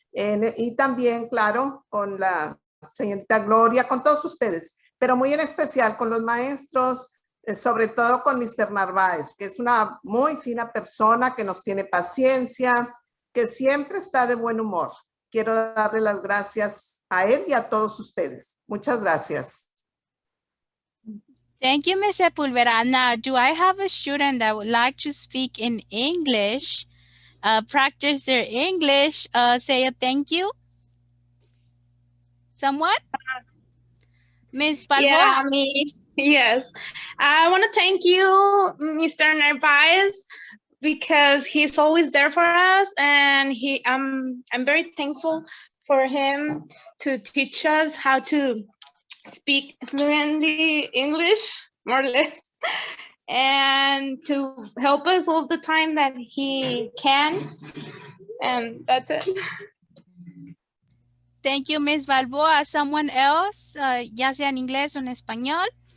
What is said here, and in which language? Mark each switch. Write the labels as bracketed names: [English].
[Spanish] Y también, claro, con la señorita Gloria, con todos ustedes, pero muy en especial con los maestros, sobre todo con Mr. Narváez, que es una muy fina persona, que nos tiene paciencia, que siempre está de buen humor. Quiero darle las gracias a él y a todos ustedes. Muchas gracias. [English] Thank you, Ms. Sepulveda. Now, do I have a student that would like to speak in English, practice their English, say a thank you? Someone? Ms. Balboa? Yeah, me. Yes. I want to thank you, Mr. Narvaez, because he's always there for us, and I'm very thankful for him to teach us how to speak fluently English, more or less, and to help us all the time that he can. And that's it. Thank you, Ms. Balboa. Someone else, [Spanish] ya sea en inglés o en español?